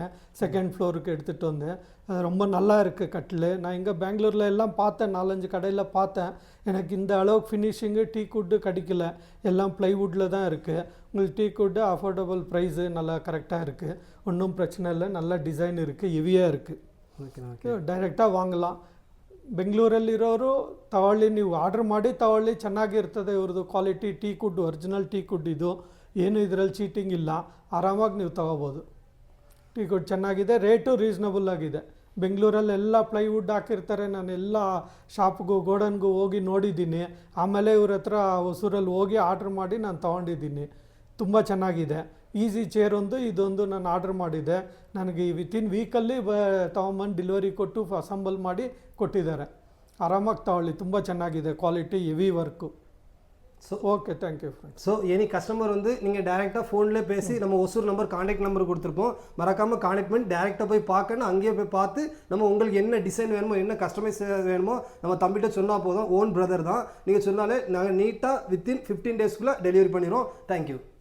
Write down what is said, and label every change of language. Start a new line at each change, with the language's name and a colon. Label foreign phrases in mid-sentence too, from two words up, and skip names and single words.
English: second floor
Tamil: எடுத்துகிட்டு வந்து அது ரொம்ப நல்லா இருக்குது கட்டில். நான் இங்கே பெங்களூரில் எல்லாம் பார்த்தேன், 4-5 கடையில் பார்த்தேன். எனக்கு இந்த அளவுக்கு ஃபினிஷிங்கு டீ குட்டு கிடைக்கல. எல்லாம் ப்ளைவுட்டில் தான் இருக்குது. உங்களுக்கு டீ குட்டு
English: affordable price
Tamil: நல்லா கரெக்டாக இருக்குது. ஒன்றும் பிரச்சனை இல்லை. நல்ல ಡಿಸೈನ್ இருக்குது, ಹೆವಿயாக இருக்குது.
Kannada: ಓಕೆ, ಡೈರೆಕ್ಟಾಗಿ ವಾಂಗಲ್ಲ. ಬೆಂಗಳೂರಲ್ಲಿರೋರು ತಗೊಳ್ಳಿ, ನೀವು ಆರ್ಡ್ರ್ ಮಾಡಿ ತಗೊಳ್ಳಿ, ಚೆನ್ನಾಗಿರ್ತದೆ. ಇವ್ರದ್ದು ಕ್ವಾಲಿಟಿ ಟೀ ಕುಡ್, ಒರಿಜಿನಲ್ ಟೀ ಕುಡ್ ಇದು. ಏನು ಇದರಲ್ಲಿ ಚೀಟಿಂಗ್ ಇಲ್ಲ. ಆರಾಮಾಗಿ ನೀವು ತಗೋಬೋದು. ಟೀ ಕುಡ್ ಚೆನ್ನಾಗಿದೆ,
English: rate reasonable
Kannada: ಆಗಿದೆ. ಬೆಂಗಳೂರಲ್ಲೆಲ್ಲ ಪ್ಲೈವುಡ್ ಹಾಕಿರ್ತಾರೆ. ನಾನು ಎಲ್ಲ ಶಾಪ್ಗೂ ಗೋಡನ್ಗೂ ಹೋಗಿ ನೋಡಿದ್ದೀನಿ. ಆಮೇಲೆ ಇವ್ರ ಹತ್ರ ಹೊಸೂರಲ್ಲಿ ಹೋಗಿ ಆರ್ಡ್ರ್ ಮಾಡಿ ನಾನು ತೊಗೊಂಡಿದ್ದೀನಿ. ತುಂಬ ಚೆನ್ನಾಗಿದೆ.
English: easy chair
Kannada: ಇದೊಂದು ನಾನು ಆರ್ಡ್ರ್ ಮಾಡಿದ್ದೆ. ನನಗೆ
English: within week
Kannada: ತೊಗೊಂಬಂದು ಡೆಲಿವರಿ ಕೊಟ್ಟು ಅಸೆಂಬಲ್ ಮಾಡಿ ಕೊಟ್ಟಿದ್ದಾರೆ. ಆರಾಮಾಗಿ ತಗೊಳ್ಳಿ, ತುಂಬ ಚೆನ್ನಾಗಿದೆ. ಕ್ವಾಲಿಟಿ
English: heavy work.
Tamil: ஸோ
English: Okay, thank you friends. so any customer
Tamil: வந்து நீங்கள் டேரெக்டாக ஃபோன்லேயே பேசி நம்ம ஒசூர் நம்பர் காண்டாக்ட் நம்பர் கொடுத்துருப்போம். மறக்காமல் காண்டாக்ட் பண்ணி டேரெக்டாக போய் பார்க்கணும். அங்கேயே போய் பார்த்து நம்ம உங்களுக்கு என்ன டிசைன் வேணுமோ, என்ன கஸ்டமைஸ் வேணுமோ நம்ம தம்பிகிட்ட சொன்னால் போதும்.
English: own brother தான்.
Tamil: நீங்கள் சொன்னாலே நாங்கள் நீட்டாக
English: within 15 days
Tamil: டெலிவரி பண்ணிடுவோம்.